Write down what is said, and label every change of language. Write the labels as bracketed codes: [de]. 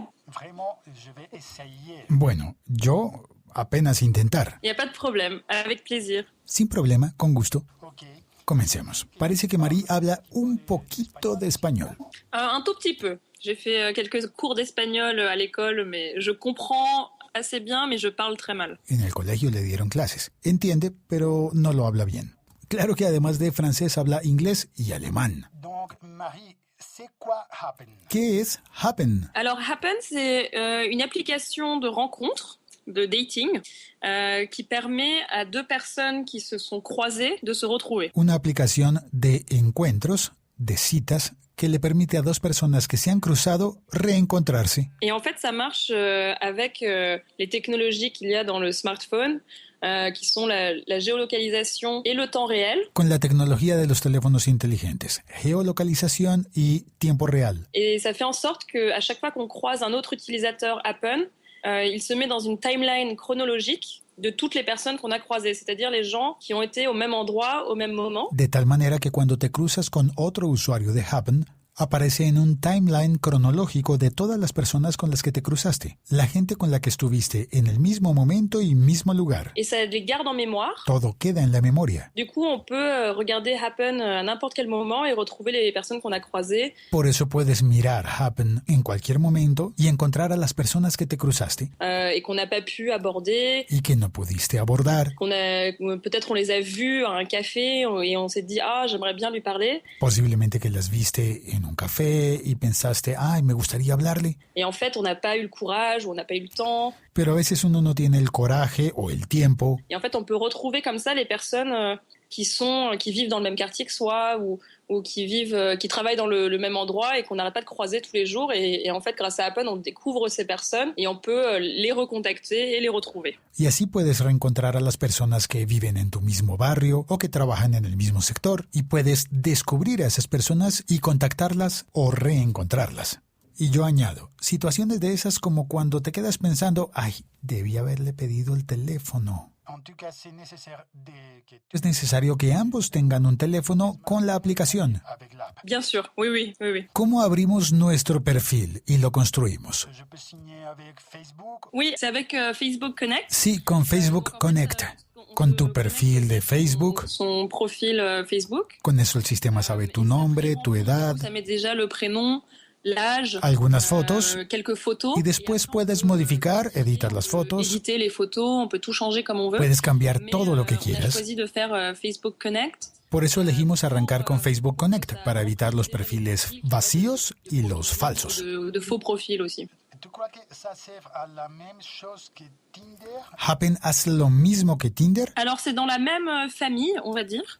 [fr] Vraiment, je vais essayer. [es] Bueno, yo apenas intentar. [fr] y a pas de problème, avec plaisir. [es] Sin problema, con gusto. Ok. Comencemos. Parece que Marie habla un poquito de español. [fr] Un tout petit peu. J'ai fait quelques cours d'espagnol à l'école, mais je comprends assez bien, mais je parle très mal. [es] En el colegio le dieron clases. Entiende, pero no lo habla bien. Claro que además de francés habla inglés y alemán. [fr] Donc, Marie, c'est quoi Happen? [es] ¿Qué es Happn? [fr] Alors, Happn, c'est une application de rencontre, de dating, qui permet à deux personnes qui se sont croisées de se retrouver. [es] Una aplicación de encuentros, de citas, que le permite a dos personas que se han cruzado reencontrarse. [fr] Et en fait, ça marche avec les technologies qu'il y a dans le smartphone, qui sont la géolocalisation et le temps réel. [es] Con la tecnología de los teléfonos inteligentes, geolocalización y tiempo real. [fr] Et ça fait en sorte qu'à chaque fois qu'on croise un autre utilisateur Happn, il se met dans une timeline chronologique de toutes les personnes qu'on a croisées, c'est-à-dire les gens qui ont été au même endroit, au même moment. [es] De tal manera que cuando te cruzas con otro usuario de Happn, aparece en un timeline cronológico de todas las personas con las que te cruzaste, la gente con la que estuviste en el mismo momento y mismo lugar. [fr] Et ça les garde en mémoire. [es] Todo queda en la memoria. [fr] Du coup, on peut regarder Happn à n'importe quel moment et retrouver les personnes qu'on a croisées. [es] Por eso puedes mirar Happn en cualquier momento y encontrar a las personas que te cruzaste [fr] Et qu'on n'a pas pu aborder, [es] y que no pudiste abordar. [fr] peut-être on les a vus à un café et on s'est dit ah j'aimerais bien lui parler. [es] Posiblemente que las viste en un café y pensaste, ay, me gustaría hablarle. [fr] Et en fait on n'a pas eu le courage ou on n'a pas eu le temps. [es] Pero a veces uno no tiene el coraje o el tiempo. [fr] Et en fait on peut retrouver comme ça les personnes qui vivent dans le même quartier que soi ou qui travaillent dans le même endroit et qu'on n'arrête pas de croiser tous les jours. Et en fait, grâce à Happn, on découvre ces personnes et on peut les recontacter et les retrouver. [es] Y así puedes reencontrar a las personas que viven en tu mismo barrio o que trabajan en el mismo sector y puedes descubrir a esas personas y contactarlas o reencontrarlas. Y yo añado, situaciones de esas como cuando te quedas pensando, ay, debí haberle pedido el teléfono. [fr] En tout cas, c'est nécessaire que tu [es] Es necesario que ambos tengan un teléfono con la aplicación. [fr] avec l'app. Bien sûr, oui. [es] ¿Cómo abrimos nuestro perfil y lo construimos? [fr] Je peux signer avec Facebook. Oui, c'est avec Facebook Connect. [es] Sí, con Facebook Connect. Con tu perfil de Facebook. [fr] Son profil Facebook. [es] Con eso el sistema sabe tu nombre, tu edad, [fr] Ça met déjà le prénom, l'âge, [es] algunas fotos. [fr] quelques photos. [es] Y después puedes modificar, editar las fotos. [fr] Éditer les photos, on peut tout changer comme on veut. [es] Puedes cambiar [fr] Mais, [es] todo lo que [fr] on a [es] quieras. [fr] choisi de faire Facebook Connect. [es] Por eso elegimos arrancar con Facebook Connect, para evitar los perfiles vacíos y los falsos. [fr] De faux profils aussi. Tu crois que ça sert à la même chose que Tinder? [es] Happn hace lo mismo que Tinder. [fr] Alors c'est dans la même famille, on va dire,